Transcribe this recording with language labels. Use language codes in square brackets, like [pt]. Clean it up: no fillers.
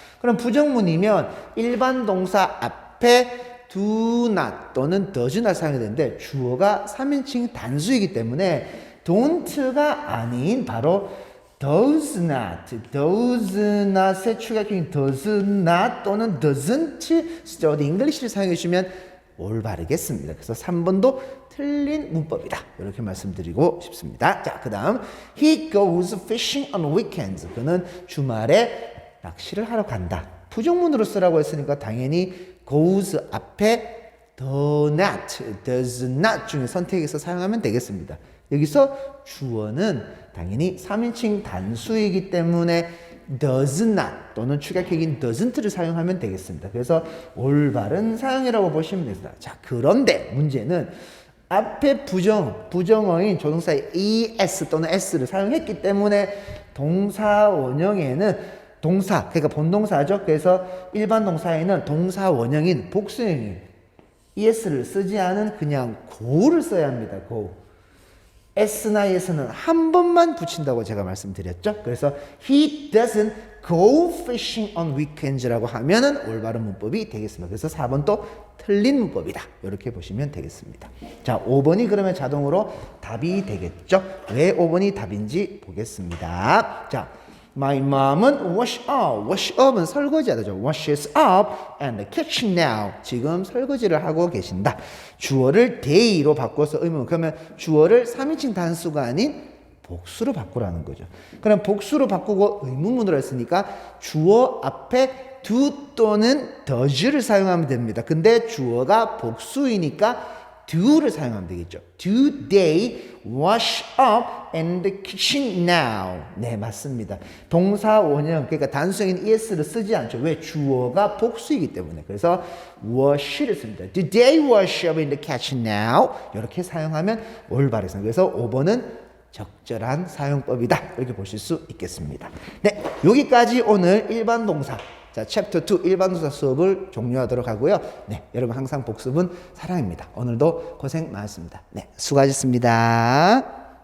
[ko] 그럼 부정문이면 일반 동사 앞에 do not 또는 does not 사용해야 되는데 주어가 3인칭 단수이기 때문에 don't가 아닌 바로 does not의 추가형인 does not 또는 doesn't study English를 사용해 주시면 올바르겠습니다. 그래서 3번도 틀린 문법이다. 이렇게 말씀드리고 싶습니다. [en] 자, 그 다음 He goes fishing on weekends. [ko] 그는 주말에 낚시를 하러 간다. 부정문으로 쓰라고 했으니까 당연히 goes 앞에 does not 중에 선택해서 사용하면 되겠습니다. 여기서 주어는 당연히 3인칭 단수이기 때문에 does not 또는 축약형인 doesn't를 사용하면 되겠습니다. 그래서 올바른 사용이라고 보시면 됩니다. 자, 그런데 문제는 앞에 부정어인 조동사의 es 또는 s를 사용했기 때문에 동사 원형에는 동사, 그러니까 본동사죠. 그래서 일반 동사에는 동사 원형인 복수형인 es를 쓰지 않은 그냥 go를 써야 합니다. go. s나 es는 한 번만 붙인다고 제가 말씀드렸죠. 그래서 [en] he doesn't go fishing on weekends [ko] 라고 하면은 올바른 문법이 되겠습니다. 그래서 4번 또 틀린 문법이다. 이렇게 보시면 되겠습니다. 자, 5번이 그러면 자동으로 답이 되겠죠. 왜 5번이 답인지 보겠습니다. 자, My mom은 wash up. wash up은 설거지하다죠. [en] washes up and the kitchen now. [ko] 지금 설거지를 하고 계신다. 주어를 they로 바꿔서 의문. 그러면 주어를 3인칭 단수가 아닌 복수로 바꾸라는 거죠. 그럼 복수로 바꾸고 의문문으로 했으니까 주어 앞에 do 또는 does를 사용하면 됩니다. 근데 주어가 복수이니까 do를 사용하면 되겠죠. [en] Do they wash up in the kitchen now? [ko] 네, 맞습니다. 동사 원형, 그러니까 단수형인 es를 쓰지 않죠. 왜? 주어가 복수이기 때문에. 그래서 wash를 씁니다. [en] Do they wash up in the kitchen now? [ko] 이렇게 사용하면 올바르습니다. 그래서 5번은 적절한 사용법이다. 이렇게 보실 수 있겠습니다. 네, 여기까지 오늘 일반 동사. 자, 챕터 2 일반 동사 수업을 종료하도록 하고요. 네, 여러분 항상 복습은 사랑입니다. 오늘도 고생 많았습니다. 네, 수고하셨습니다.